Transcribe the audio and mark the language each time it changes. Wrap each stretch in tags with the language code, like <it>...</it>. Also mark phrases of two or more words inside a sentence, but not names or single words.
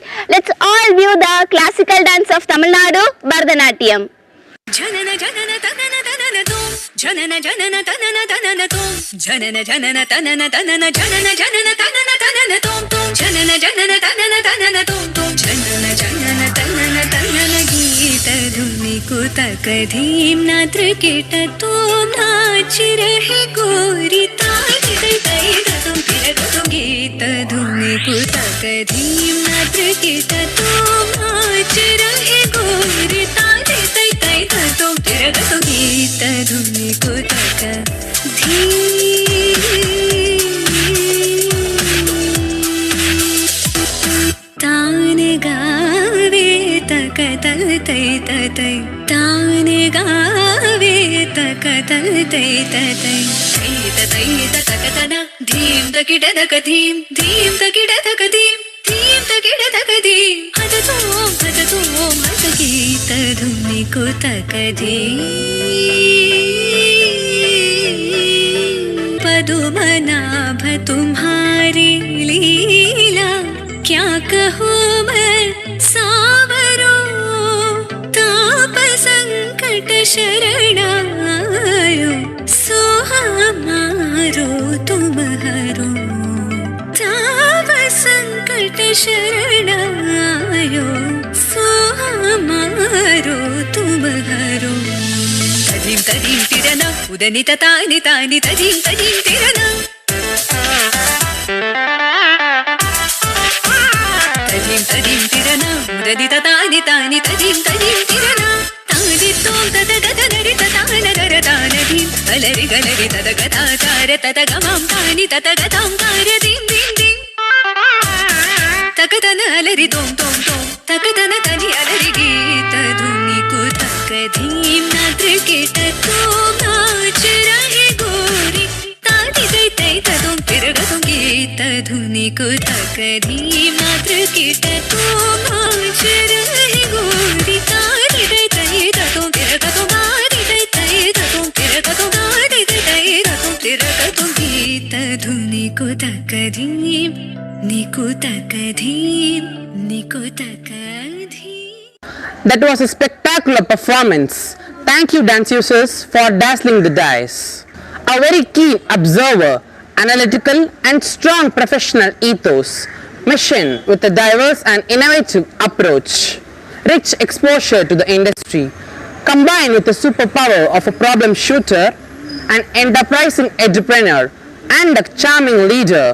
<en>Let's all view the classical dance of Tamil Nadu, Bharatanatyam. Janana janana tanana tanana tum, janana janana tanana tanana tum, janana janana tanana tanana janana janana tanana tanana tum tum, janana janana tanana tanana tum tum, janana janana tanana tanana</en> <hi>गीत धुनी को takadhim nadra keta tum नाच रहे गोरी taali dai dai tum pira tum गीत धुनी को takadhim nadra keta tum नाच रहे गोरी taali dai dai tum pira tum गीत धुनी को तान गावे तक तल तै तै तान गावे तक तल तै तै तै तक तना धीम तकिड तक धीम धीम तकिड तक धीम धीम तकिड तक धीम हद तो हद गीत धुनी को तक पदुमनाभ तुम्हारी लीला क्या कहूँ मैं सावरो ताप संकट शरणायो सो हमारो तुम हरो ताप संकट शरणायो सो हमारो तुम हरो तदीम तदीम तिरना उदनित तानि तानि तदीम तदीम तिरना तदीम तदीम तिरना उदनित तानि तानि तदीम तदीम तिरना तानि तोम तद गद नरि तान गर तान धीम अलरि गलरि तद गदा तार तद गमाम तानि तद गदाम तार दीम दीम दीम तकतन अलरि तोम तोम तोम तकतन तनि अलरि गीत धुनी को तक धीम नाद्र केट तोम नाच रहे गोरी ताति दै तै तुम फिर तुम गीत धुनी को तक धीम नाद्र केट तोम नाच रहे गोरी ताति दै तै तुम फिर तुम ताति दै तै तुम फिर तुम ताति दै तै तुम फिर तुम गीत धुनी को तक धीम निको तक धीम निको तक धीम.</hi> <en>That was a spectacular performance. Thank you, dance users, for dazzling the dice. A very keen observer, analytical and strong professional ethos, mission with a diverse and innovative approach, rich exposure to the industry, combined with the superpower of a problem shooter, an enterprising entrepreneur, and a charming leader.</en>